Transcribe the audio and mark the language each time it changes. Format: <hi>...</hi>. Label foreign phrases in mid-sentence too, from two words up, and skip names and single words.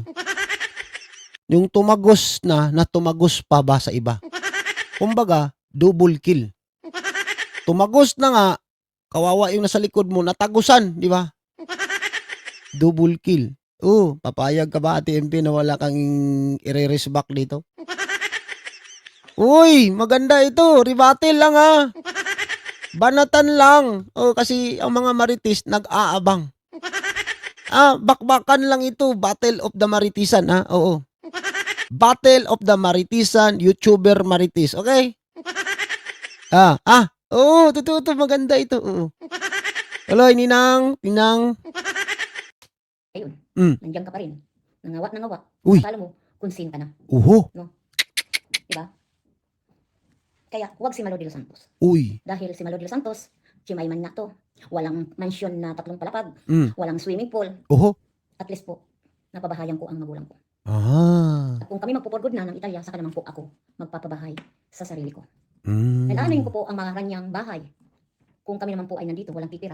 <tl>Yung tumagos na tumagos pa ba sa iba? Kumbaga,</tl> <en>double kill.</en> <tl>Tumagos na nga, kawawa yung nasa likod mo, natagusan, di ba?</tl> <en>Double kill.</en> <tl>Oo, papayag ka ba, Ate MP, na wala kang i-reverse back dito? Uy, maganda ito. Rebuttal lang, ha. Banatan lang. Oh, kasi ang mga marites nag-aabang. Bakbakan lang ito.</tl> <en>Battle of the Maritisan, Oo. Battle of the Maritisan, YouTuber Marites. Okay?</en> <tl>Oo, totoo to. Maganda ito. Oo. Tuloy, Ninang. Ninang. Ayun, Mm. nandiyan ka pa rin. Nangawa, nangawa. Uy. Akala mo, kung sino ka na. Uho. Diba? Kaya, huwag si Malo de los Santos. Uy. Dahil si Malo de los Santos, Chimay-man na to. Walang mansion na 3 palapag. Mm. Walang</tl> <en>swimming pool. Uho.</en> <tl>At least po, napabahayan ko ang magulang ko. Ah. At kung kami magpupurgod na ng Italia, saka naman po ako magpapabahay sa sarili ko. Mm. Kailanganin ko po ang mga kanyang bahay. Kung kami naman po ay nandito, walang titira.</tl>